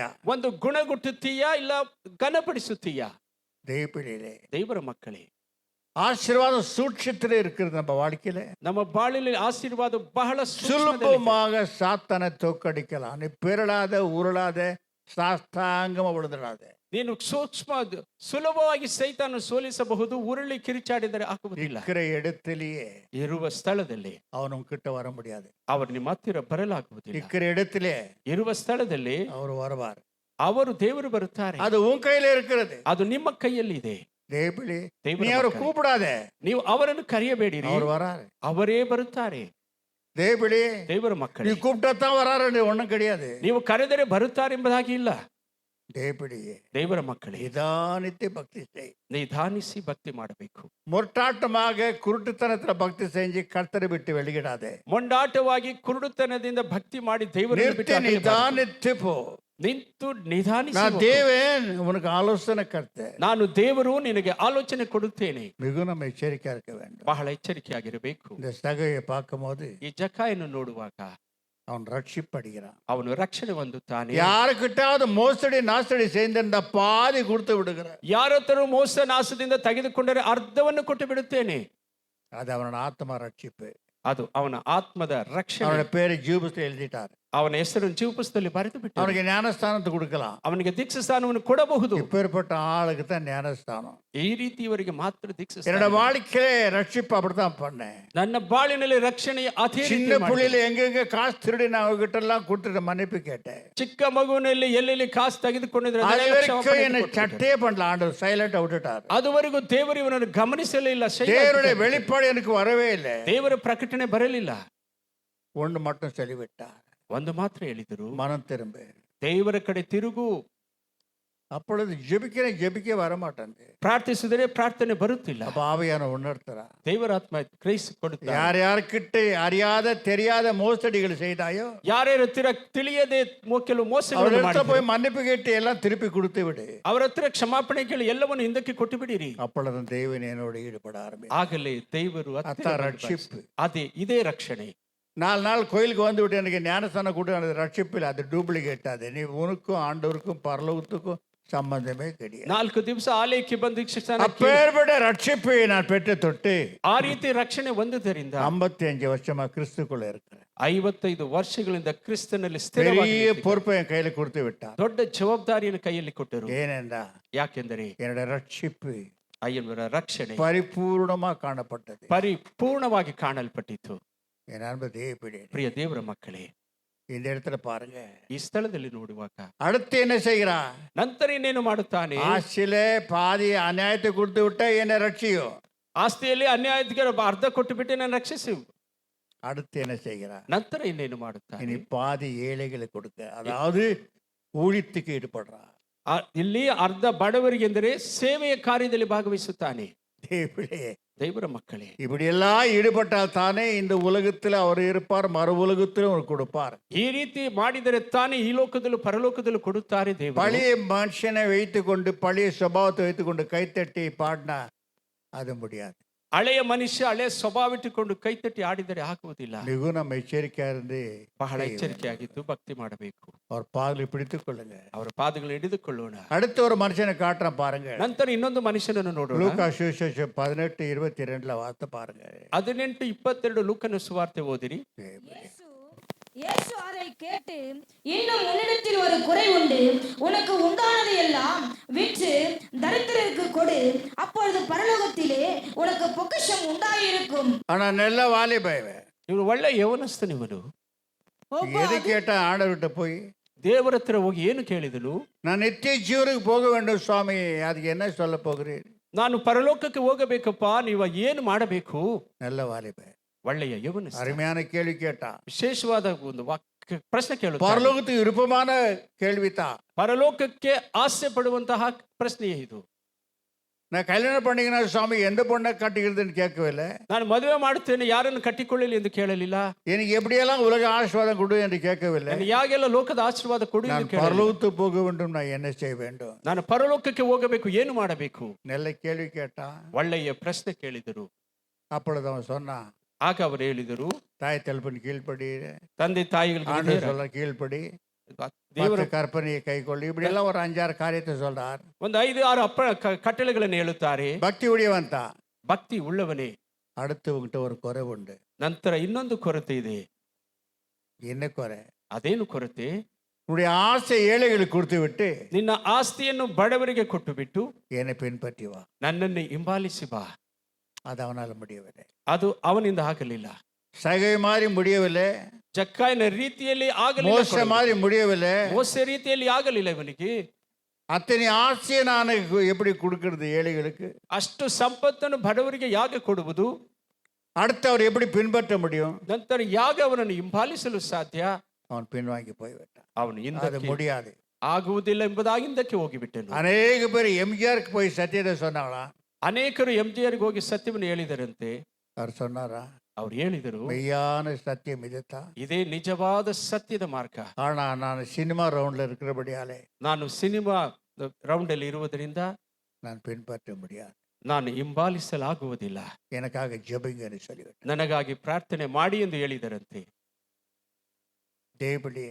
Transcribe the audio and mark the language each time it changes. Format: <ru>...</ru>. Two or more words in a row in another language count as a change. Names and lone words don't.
<kn>ಒಂದು ಗುಣಗುಟ್ಟುತ್ತೀಯಾ ಇಲ್ಲ ಘನಪಡಿಸುತ್ತೀಯಾ?</kn> <ta>தேவப்பிள்ளையிலே,</ta> <kn>ದೇವರ ಮಕ್ಕಳೇ,</kn> <ta>ஆசீர்வாதம் சூட்சத்திலே இருக்கிறது. நம்ம வாழ்க்கையில</ta> <kn>ನಮ್ಮ ಬಾಳಿನಲ್ಲಿ ಆಶೀರ್ವಾದ ಬಹಳ</kn> <ta>சுலபமாக சாத்தானை தோக்கடிக்கலாம். நீ பிறளாத உருளாத சாஸ்தாங்கமா விழுந்துடாத.</ta> <kn>ನೀನು ಸೂಕ್ಷ್ಮ ಸುಲಭವಾಗಿ ಸೈತಾನ ಸೋಲಿಸಬಹುದು. ಉರುಳಿ ಕಿರಿಚಾಡಿದರೆ ಆಗುವುದಿಲ್ಲ.</kn> <ta>இருக்கிற இடத்திலேயே</ta> <kn>ಇರುವ ಸ್ಥಳದಲ್ಲಿ</kn> <ta>அவன் கிட்ட வர முடியாது.</ta> <kn>ಅವರು ನಿಮ್ಮ ಹತ್ತಿರ ಬರಲಾಗುವುದಿಲ್ಲ.</kn> <ta>இருக்கிற இடத்திலே</ta> <kn>ಇರುವ ಸ್ಥಳದಲ್ಲಿ</kn> <ta>அவர் வருவார்.</ta> <kn>ಅವರು ದೇವರು ಬರುತ್ತಾರೆ.</kn> <ta>அது உன் கையில இருக்கிறது.</ta> <kn>ಅದು ನಿಮ್ಮ ಕೈಯಲ್ಲಿ ಇದೆ.</kn> <ta>தேவப்பிள்ளை,</ta> <kn>ದೇವರ</kn> <ta>நீ அவரை</ta> <kn>ಮಕ್ಕಳೇ,</kn> <ta>கூப்பிடாத,</ta> <kn>ನೀವು ಅವರನ್ನು ಕರೆಯಬೇಡಿರಿ,</kn> <ta>அவர் வராரு.</ta> <kn>ಅವರೇ ಬರುತ್ತಾರೆ.</kn> <ta>தேவப்பிள்ளை,</ta> <kn>ದೇವರ</kn> <ta>நீ</ta> <kn>ಮಕ್ಕಳೇ,</kn> <ta>கூப்பிட்டாதான் வராரு, ஒண்ணும் கிடையாது.</ta> <kn>ನೀವು ಕರೆದರೆ ಬರುತ್ತಾರೆ ಎಂಬುದಾಗಿ ಇಲ್ಲ.</kn> <ta>தேவப்பிள்ளையே,</ta> <kn>ದೇವರ ಮಕ್ಕಳೇ,</kn> <ta>நிதானித்து பக்தி செய்.</ta> <kn>ನಿಧಾನಿಸಿ ಭಕ್ತಿ ಮಾಡಬೇಕು.</kn> <ta>முரட்டாட்டமாக குருட்டுத்தனத்துல பக்தி செஞ்சு கர்த்தரை விட்டு வெளியிடாதே.</ta> <kn>ಮೊಂಡಾಟವಾಗಿ ಕುರುಡುತನದಿಂದ ಭಕ್ತಿ ಮಾಡಿ ದೇವರನ್ನು</kn> <ta>நிறுத்தி</ta> <kn>ಬಿಟ್ಟು ಅಗಲಬಾರದು.</kn> <ta>நிதானித்து போ.</ta> <kn>ನಿಂತು ನಿಧಾನಿಸಿ</kn> <ta>நான்</ta> <kn>ಹೋಗು.</kn> <ta>தேவன் உனக்கு ஆலோசனை கர்த்தர்.</ta> <kn>ನಾನು ದೇವರು ನಿನಗೆ ಆಲೋಚನೆ ಕೊಡುತ್ತೇನೆ.</kn> <ta>மிகவும் நம்ம எச்சரிக்கையா இருக்க வேண்டும்.</ta> <kn>ಬಹಳ ಎಚ್ಚರಿಕೆಯಾಗಿರಬೇಕು.</kn> <ta>இந்த சகையை பார்க்கும் போது</ta> <kn>ಈ ಜಕಾಯನ್ನು ನೋಡುವಾಗ</kn> <ta>அவன் ரட்சிப்படுகிறான்.</ta> <kn>ಅವನು ರಕ್ಷಣೆ ಹೊಂದುತ್ತಾನೆ.</kn> <ta>யாருக்கிட்டாவது மோசடி நாசடி செய்திருந்த பாதி கொடுத்து விடுகிறார்.</ta> <kn>ಯಾರತ್ತರೂ ಮೋಸ ನಾಶದಿಂದ ತೆಗೆದುಕೊಂಡರೆ ಅರ್ಧವನ್ನು ಕೊಟ್ಟು ಬಿಡುತ್ತೇನೆ.</kn> <ta>அது அவனோட ஆத்மா ரட்சிப்பு.</ta> <kn>ಅದು ಅವನ ಆತ್ಮದ ರಕ್ಷಣೆ.</kn> <ta>அவனோட பேரை ஜீவபுஸ்தகத்தில் எழுதிட்டார்.</ta> <kn>ಅವನ ಹೆಸರನ್ನು ಜೀವಪುಸ್ತಕದಲ್ಲಿ ಬರೆದು ಬಿಟ್ಟು</kn> <ta>அவனுக்கு ஞானஸ்தானத்தை கொடுக்கலாம்.</ta> <kn>ಅವನಿಗೆ ದೀಕ್ಷಾ ಸ್ಥಾನವನ್ನು ಕೊಡಬಹುದು.</kn> <ta>இப்பேற்பட்ட ஆளுக்கு தான் ஞானஸ்தானம்.</ta> <kn>ಈ ರೀತಿಯವರಿಗೆ ಮಾತ್ರ ದೀಕ್ಷಾ ಸ್ಥಾನ.</kn> <ta>என்னோட வாழ்க்கையிலே ரட்சிப்பு அப்படித்தான் பண்ணேன்.</ta> <kn>ನನ್ನ ಬಾಳಿನಲ್ಲಿ ರಕ್ಷಣೆ ಅದೇ ರೀತಿ</kn> <ta>சின்ன</ta> <kn>ಮಾಡಿದೆ.</kn> <ta>புள்ளியில எங்கெங்க காசு திருடி நான் அவங்ககிட்ட எல்லாம் கொடுத்துட்டு மன்னிப்பு கேட்டேன்.</ta> <kn>ಚಿಕ್ಕ ಮಗುವಿನಲ್ಲಿ ಎಲ್ಲೆಲ್ಲಿ ಕಾಸು ತೆಗೆದುಕೊಂಡಿದ್ರೆ</kn> <ta>அது வரைக்கும் என்னை சட்டே பண்ணல. ஆண்டவர் சைலண்டா விட்டுட்டார்.</ta> <kn>ಅದುವರೆಗೂ ದೇವರು ಇವನನ್ನು ಗಮನಿಸಲಿಲ್ಲ.</kn> <ta>தேவனுடைய வெளிப்பாடு எனக்கு வரவே இல்லை.</ta> <kn>ದೇವರ ಪ್ರಕಟಣೆ ಬರಲಿಲ್ಲ.</kn> <ta>ஒன்று மட்டும் சொல்லிவிட்டார்,</ta> <kn>ಒಂದು ಮಾತ್ರ ಹೇಳಿದರು,</kn> <ta>மனம் திரும்ப.</ta> <kn>ದೇವರ ಕಡೆ ತಿರುಗು.</kn> <ta>அப்பொழுது ஜெபிக்க வர மாட்டேன்.</ta> <kn>ಪ್ರಾರ್ಥಿಸಿದರೆ ಪ್ರಾರ್ಥನೆ ಬರುತ್ತಿಲ್ಲ.</kn> <ta>அப்ப ஆவியான உணர்த்துறா.</ta> <kn>ದೇವರ ಆತ್ಮ ಗ್ರಹಿಸಿಕೊಡುತ್ತಾರೆ.</kn> <ta>யார்கிட்ட அறியாத தெரியாத மோசடிகள் செய்தாயோ,</ta> <kn>ಯಾರ್ಯಾರ ಹತ್ತಿರ ತಿಳಿಯದೆ ಕೆಲವು ಮೋಸಗಳನ್ನು</kn> <ta>அவர்கிட்ட</ta> <kn>ಮಾಡಿದ್ರು,</kn> <ta>போய் மன்னிப்பு கேட்டு எல்லாம் திருப்பி கொடுத்து விடு.</ta> <kn>ಅವರ ಹತ್ತಿರ ಕ್ಷಮಾಪಣೆ ಕೇಳಿ ಎಲ್ಲವನ್ನು ಹಿಂದಕ್ಕೆ ಕೊಟ್ಟು ಬಿಡಿರಿ.</kn> <ta>அப்பொழுது தேவன் என்னோட ஈடுபட ஆரம்பித்தார்.</ta> <kn>ಆಗಲೇ ದೇವರು ಹತ್ತಿರ</kn> <ta>அதான் ரட்சிப்பு.</ta> <kn>ಅದೇ ಇದೇ ರಕ್ಷಣೆ.</kn> <ta>4 நாள் கோயிலுக்கு வந்து விட்டு எனக்கு ஞானஸ்தானம் கூட ரட்சிப்பில் அது டூப்ளிகேட். அது நீ உனக்கும் ஆண்டவருக்கும் பரலோகத்துக்கும் சம்பந்தமே கிடையாது.</ta> <kn>4 ದಿವಸ ಆಲಯಕ್ಕೆ ಬಂದ ಶಿಕ್ಷಣ</kn> <ta>அப்பேற்பட்ட ரட்சிப்பை நான் பெற்று தொட்டு</ta> <kn>ಆ ರೀತಿ ರಕ್ಷಣೆ ಹೊಂದಿದ್ದರಿಂದ</kn> <ta>55 வருஷமா கிறிஸ்துக்குள்ள இருக்கிறேன்.</ta> <kn>55 ವರ್ಷಗಳಿಂದ ಕ್ರಿಸ್ತನಲ್ಲಿ</kn> <ta>பெரிய</ta> <kn>ಸ್ಥಿರವಾಗಿ</kn> <ta>பொறுப்பை என் கையில கொடுத்து விட்டார்.</ta> <kn>ದೊಡ್ಡ ಜವಾಬ್ದಾರಿಯನ್ನು ಕೈಯಲ್ಲಿ ಕೊಟ್ಟರು.</kn> <ta>ஏனென்றா</ta> <kn>ಯಾಕೆಂದರೆ</kn> <ta>என்னோட ரட்சிப்பு</ta> <kn>ಅಯ್ಯನವರ ರಕ್ಷಣೆ</kn> <ta>பரிபூர்ணமா காணப்பட்டது.</ta> <kn>ಪರಿಪೂರ್ಣವಾಗಿ ಕಾಣಲ್ಪಟ್ಟಿತು.</kn> <ta>என் அன்பு தேவப்பிள்ளை,</ta> <kn>ಪ್ರಿಯ ದೇವರ ಮಕ್ಕಳೇ,</kn> <ta>இந்த இடத்துல பாருங்க,</ta> <kn>ಈ ಸ್ಥಳದಲ್ಲಿ ನೋಡುವಾಗ</kn> <ta>அடுத்து என்ன செய்கிறா?</ta> <kn>ನಂತರ ಇನ್ನೇನು ಮಾಡುತ್ತಾನೆ?</kn> <ta>ஆசிலே பாதி அநியாயத்தை கொடுத்து விட்டா என்ன ரட்சியோ?</ta> <kn>ಆಸ್ತಿಯಲ್ಲಿ ಅನ್ಯಾಯಕ್ಕೆ ಅರ್ಧ ಕೊಟ್ಟು ಬಿಟ್ಟು ನಾನು ರಕ್ಷಿಸು.</kn> <ta>அடுத்து என்ன செய்கிறா?</ta> <kn>ನಂತರ ಇನ್ನೇನು ಮಾಡುತ್ತಾನೆ?</kn> <ta>இனி பாதி ஏழைகளை கொடுக்க, அதாவது ஊழியத்துக்கு ஈடுபடுறா.</ta> <kn>ಇಲ್ಲಿ ಅರ್ಧ ಬಡವರಿಗೆ ಎಂದರೆ ಸೇವೆಯ ಕಾರ್ಯದಲ್ಲಿ ಭಾಗವಹಿಸುತ್ತಾನೆ.</kn> <ta>தேவப்பிள்ளை,</ta> <kn>ದೇವರ ಮಕ್ಕಳೇ,</kn> <ta>இப்படி எல்லாம் ஈடுபட்டால் தானே இந்த உலகத்துல அவர் இருப்பார், மறு உலகத்திலும் அவர் கொடுப்பார்.</ta> <kn>ಈ ರೀತಿ ಮಾಡಿದರೆ ತಾನೇ ಈ ಲೋಕದಲ್ಲೂ ಪರಲೋಕದಲ್ಲೂ ಕೊಡುತ್ತಾರೆ ದೇವರು.</kn> <ta>பழைய மனுஷனை வைத்துக் கொண்டு, பழைய சுபாவத்தை வைத்துக் கொண்டு கைத்தட்டி பாடினா அது முடியாது.</ta> <kn>ಹಳೆಯ ಮನುಷ್ಯ ಹಳೆಯ ಸ್ವಭಾವ ಇಟ್ಟುಕೊಂಡು ಕೈತಟ್ಟಿ ಆಡಿದರೆ ಆಗುವುದಿಲ್ಲ.</kn> <ta>மிகவும் நம்ம எச்சரிக்கையா இருந்து</ta> <kn>ಬಹಳ ಎಚ್ಚರಿಕೆಯಾಗಿದ್ದು ಭಕ್ತಿ ಮಾಡಬೇಕು.</kn> <ta>அவர் பாதலை பிடித்துக் கொள்ளுங்க.</ta> <kn>ಅವರ ಪಾದಗಳನ್ನು ಹಿಡಿದುಕೊಳ್ಳೋಣ.</kn> <ta>அடுத்த ஒரு மனுஷனை காட்டுறேன் பாருங்க.</ta> <kn>ನಂತರ ಇನ್ನೊಂದು ಮನುಷ್ಯನನ್ನು ನೋಡೋಣ.</kn> <ta>லூக்கா சுவிசேஷம் 18:22 வார்த்தை பாருங்க.</ta> <kn>18:22 ಲೂಕನ ಸುವಾರ್ತೆ ಓದಿರಿ.</kn> <ta>இயேசு அதை கேட்டு, இன்னும் உன்னிடத்தில் ஒரு குறை உண்டு. உனக்கு உண்டானதை எல்லாம் விற்று தரித்திரருக்கு கொடு, அப்பொழுது பரலோகத்திலே உனக்கு பொக்கிஷம் உண்டாயிருக்கும். ஆனா நல்ல வாலிபன்,</ta> <kn>ಇವನು ಒಳ್ಳೆ ಯವನಸ್ಥನಿವನು.</kn> <ta>எது கேட்டா ஆண்டவர்கிட்ட போய்,</ta> <kn>ದೇವರ ಹತ್ರ ಹೋಗಿ ಏನು ಕೇಳಿದನು?</kn> <ta>நான் நித்திய ஜீவனுக்கு போக வேண்டும் சுவாமி, அதுக்கு என்ன சொல்ல போகிறேன்?</ta> <kn>ನಾನು ಪರಲೋಕಕ್ಕೆ ಹೋಗಬೇಕಪ್ಪ, ನೀವು ಏನು ಮಾಡಬೇಕು?</kn> <ta>நல்ல வாலிபன்,</ta> <kn>ಒಳ್ಳೆಯ ಯವನ.</kn> <ta>அருமையான கேள்வி கேட்டா.</ta> <kn>ವಿಶೇಷವಾದ ಒಂದು ಪ್ರಶ್ನೆ ಕೇಳುತ್ತಾರೆ.</kn> <ta>பரலோகத்துக்கு விருப்பமான கேள்விதான்.</ta> <kn>ಪರಲೋಕಕ್ಕೆ ಆಸೆ ಪಡುವಂತಹ ಪ್ರಶ್ನೆಯೇ ಇದು.</kn> <ta>நான் கல்யாணம் பண்ணிக்கினா சுவாமி எந்த பொண்ணை கட்டிக்கிறதுன்னு கேட்கவில்லை.</ta> <kn>ನಾನು ಮದುವೆ ಮಾಡುತ್ತೇನೆ, ಯಾರನ್ನು ಕಟ್ಟಿಕೊಳ್ಳಲಿ ಎಂದು ಕೇಳಲಿಲ್ಲ.</kn> <ta>எனக்கு எப்படியெல்லாம் உலக ஆசீர்வாதம் கொடு என்று கேட்கவில்லை.</ta> <kn>ನಾನು ಯಾಗೆಲ್ಲ ಲೋಕದ ಆಶೀರ್ವಾದ ಕೊಡು ಎಂದು</kn> <ta>நான்</ta> <kn>ಕೇಳಲಿಲ್ಲ.</kn> <ta>பரலோகத்துக்கு போக வேண்டும், நான் என்ன செய்ய வேண்டும்?</ta> <kn>ನಾನು ಪರಲೋಕಕ್ಕೆ ಹೋಗಬೇಕು, ಏನು ಮಾಡಬೇಕು?</kn> <ta>நல்ல கேள்வி கேட்டா.</ta> <kn>ಒಳ್ಳೆಯ ಪ್ರಶ್ನೆ ಕೇಳಿದರು.</kn> <ta>அப்பொழுது அவன் சொன்னான்,</ta> <kn>ಆಗ ಅವರು ಹೇಳಿದರು,</kn> <ta>தாய் தகப்பன் கீழ்ப்படி,</ta> <kn>ತಂದೆ ತಾಯಿಗಳಿಗೆ</kn> <ta>ஆண்டவர் சொல்ல கீழ்ப்படி,</ta> <kn>ದೇವರ</kn> <ta>கற்பனையை கை கொள்ளு, இப்படி எல்லாம் ஒரு 5-6 காரியத்தை சொல்றார்.</ta> <kn>ಒಂದು 5-6 ಕಟ್ಟಳೆಗಳನ್ನು ಹೇಳುತ್ತಾರೆ.</kn> <ta>பக்தி உடையவன் தான்.</ta> <kn>ಭಕ್ತಿ ಉಳ್ಳವನೇ.</kn> <ta>அடுத்து உங்ககிட்ட ஒரு குறை உண்டு.</ta> <kn>ನಂತರ ಇನ್ನೊಂದು ಕೊರತೆ ಇದೆ.</kn> <ta>என்ன குறை?</ta> <kn>ಅದೇನು ಕೊರತೆ?</kn> <ta>உன்னுடைய ஆசை ஏழைகளுக்கு கொடுத்து விட்டு</ta> <kn>ನಿನ್ನ ಆಸ್ತಿಯನ್ನು ಬಡವರಿಗೆ ಕೊಟ್ಟು ಬಿಟ್ಟು</kn> <ta>என்னை பின்பற்றி வா.</ta> <kn>ನನ್ನನ್ನು ಹಿಂಬಾಲಿಸಿ ಬಾ.</kn> <ta>அது அவனால முடியவில்லை.</ta> <kn>ಅದು ಅವನಿಂದ ಆಗಲಿಲ್ಲ.</kn> <ta>சகை மாதிரி முடியவில்லை.</ta> <kn>ಜಕ್ಕಾಯನ ರೀತಿಯಲ್ಲಿ ಆಗಲಿಲ್ಲ.</kn> <ta>மோச மாதிரி முடியவில்லை.</ta> <kn>ಮೋಸ ರೀತಿಯಲ್ಲಿ ಆಗಲಿಲ್ಲ ಇವನಿಗೆ.</kn> <ta>அத்தனை ஆசையை நான் எப்படி கொடுக்கிறது ஏழைகளுக்கு?</ta> <kn>ಅಷ್ಟು ಸಂಪತ್ತನ್ನು ಬಡವರಿಗೆ ಯಾಕೆ ಕೊಡುವುದು?</kn> <ta>அடுத்து அவர் எப்படி பின்பற்ற முடியும்?</ta> <kn>ನಂತರ ಯಾಕೆ ಅವನನ್ನು ಹಿಂಬಾಲಿಸಲು ಸಾಧ್ಯ?</kn> <ta>அவன் பின்வாங்கி போய்விட்டான்.</ta> <kn>ಅವನು</kn> <ta>அது</ta> <kn>ಹಿಂದಕ್ಕೆ</kn> <ta>முடியாது.</ta> <kn>ಆಗುವುದಿಲ್ಲ ಎಂಬುದಾಗಿ ಹಿಂದಕ್ಕೆ ಹೋಗಿಬಿಟ್ಟನು.</kn> <ta>அநேக பேர் எம்ஜிஆருக்கு போய் சத்தியத்தை சொன்னாங்களா?</ta> <kn>ಅನೇಕರು ಎಂಜಿಆರ್ಗೆ ಹೋಗಿ ಸತ್ಯವನ್ನು ಹೇಳಿದರಂತೆ.</kn> <ta>அவர் சொன்னாரா?</ta> <kn>ಅವ್ರು ಹೇಳಿದರು,</kn> <ta>மெய்யான சத்தியம் இதுதான்.</ta> <kn>ಇದೇ ನಿಜವಾದ ಸತ್ಯದ ಮಾರ್ಗ.</kn> <ta>ஆனா நான்</ta> <en>cinema round</en> <ta>இருக்கிறபடியாலே</ta> <kn>ನಾನು</kn> <en>cinema round</en> <kn>ಅಲ್ಲಿ ಇರುವುದರಿಂದ</kn> <ta>நான் பின்பற்ற முடியாது.</ta> <kn>ನಾನು ಹಿಂಬಾಲಿಸಲಾಗುವುದಿಲ್ಲ.</kn> <ta>எனக்காக ஜெபிங்கன்னு சொல்லிவிட்டேன்.</ta> <kn>ನನಗಾಗಿ ಪ್ರಾರ್ಥನೆ ಮಾಡಿ ಎಂದು ಹೇಳಿದರಂತೆ.</kn> <ta>தேவபிள்ளையே,</ta>